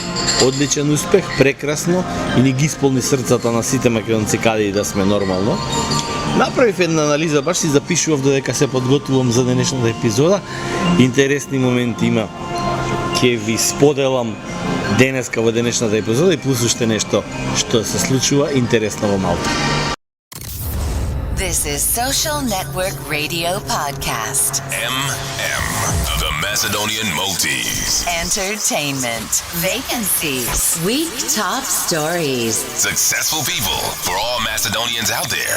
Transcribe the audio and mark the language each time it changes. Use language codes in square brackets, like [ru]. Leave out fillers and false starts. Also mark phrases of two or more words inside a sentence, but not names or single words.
[mk] Одличен успех, прекрасно и ни ги исполни срцата на сите македонци каде и да сме нормално. Направив една анализа, баш си запишував додека се подготвувам за денешната епизода. Интересни моменти има. Ќе ви споделам денеска во денешната епизода и плюс уште нешто што се случува интересно во Малта. [en] This is Social Network Radio Podcast. MM, the Macedonian Maltese. Entertainment. Vacancies. Week top stories. Successful people for all Macedonians out there.